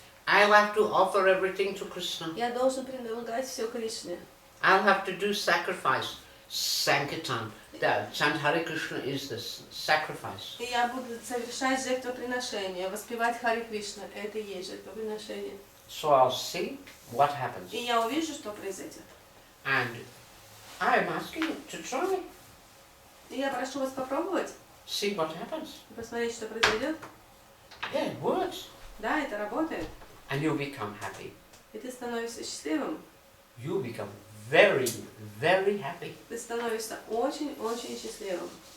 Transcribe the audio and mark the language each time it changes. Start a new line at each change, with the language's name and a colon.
English: I'll have to offer everything to Krishna.
Russian: Я должен предлагать все Кришне.
English: I'll have to do sacrifice. Sankirtan. The chant Hare Krishna is the sacrifice.
Russian: И я буду совершать жертвоприношение, воспевать Харе Кришна. Это и есть жертвоприношение.
English: So I'll see what happens.
Russian: И я увижу, что произойдет.
English: And I'm asking you to try.
Russian: И я прошу вас попробовать,
English: See what happens.
Russian: посмотреть, что произойдет.
English: Yeah, it works.
Russian: Да, это работает.
English: And you'll become happy.
Russian: И ты становишься счастливым.
English: You'll become very, very happy.
Russian: Ты становишься очень-очень счастливым.